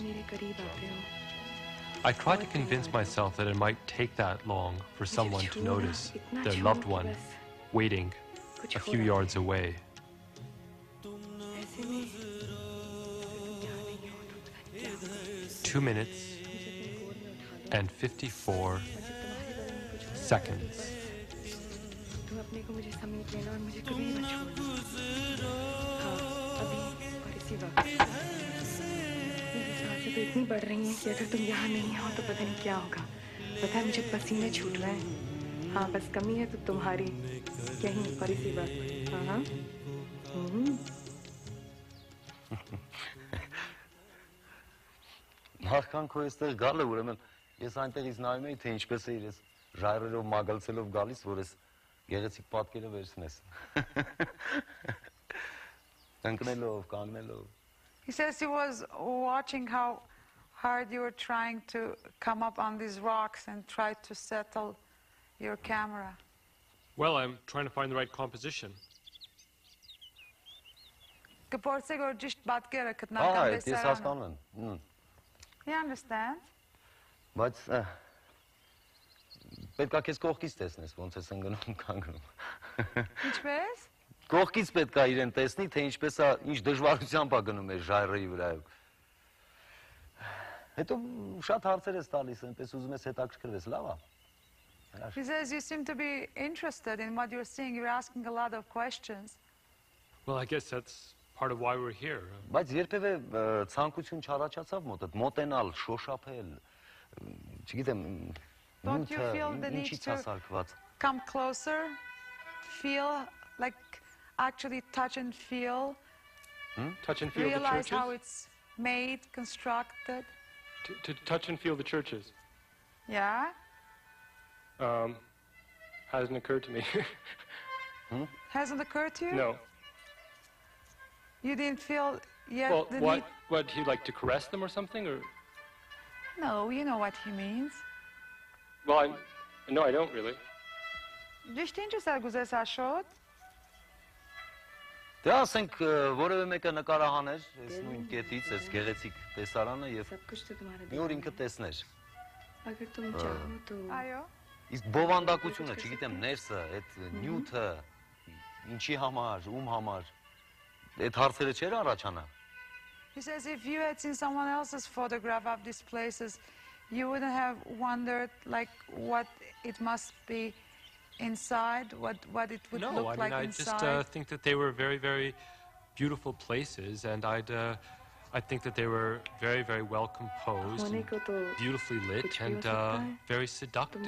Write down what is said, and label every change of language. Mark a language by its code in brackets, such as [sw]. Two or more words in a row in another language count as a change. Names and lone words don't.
[en] I tried to convince myself that it might take that long for someone to notice their loved one waiting a few yards away. Two minutes and 54 seconds. [hi] इतनी बढ़ रही हैं कि अगर तुम यहाँ नहीं हो तो पता नहीं क्या होगा। पता है मुझे पसीने छूट रहे हैं। हाँ बस कमी है तो तुम्हारी यहीं पर इसी वक्त। हाँ हाँ। [hy] Նախքան քո այստեղ գալը ուրեմն ես այնտեղից նայում էի թե ինչպես է իրես ժայռերով մագալցելով գալիս որ ես գեղեցիկ պատկերը վերցնես։ Ընկնելով, կանգնելով։ [en] He says he was watching how hard you were trying to come up on these rocks and try to settle your camera. Well, I'm trying to find the right composition. [hy] Ես հասկանում եմ։ [en] You understand? [hy] Բայց պետք է քեզ կողքից տեսնես, ոնց ես ընկնում կանգնում։ Ինչպես? Կողքից պետք է իրեն տեսնի, թե ինչպես է, ինչ դժվարությամբ է գնում է ժայռերի վրայով։ Հետո շատ հարցեր ես տալիս, այնպես ուզում ես հետաքրքրվես, լավ է։ [en] He says you seem to be interested in what you're seeing. You're asking a lot of questions. Well, I guess that's part of why we're here. [hy] Բայց երբևէ ցանկություն չառաջացավ մոտդ մոտենալ, շոշափել, չգիտեմ, [en] Don't you feel the need to come closer, feel like actually touch and feel, Touch and feel the realize churches? how it's made, constructed? To touch and feel the churches. Yeah? Hasn't occurred to me. Hasn't occurred to you? No. You didn't feel yet Well, the what? need? What, he'd like to caress them or something? Or? No, you know what he means. Well, no, I don't really. [hy] Ճիշտ ինչ ես գուզես Ashot? Դե ասենք որևէ մեկը նկարահաներ այս նույն կետից, այս գեղեցիկ տեսարանը եւ մի օր ինքը տեսներ։ Այո։ Իսկ բովանդակությունը, չգիտեմ, ներսը, այդ նյութը, ինչի համար, ում համար, այդ հարցերը չէր առաջանա։ [en] He says if you had seen someone else's photograph of these places, you wouldn't have wondered like what it must be inside, what it would look like inside. No, I just think that they were very, very beautiful places, and I think that they were very, very well composed, and beautifully lit, and very seductive.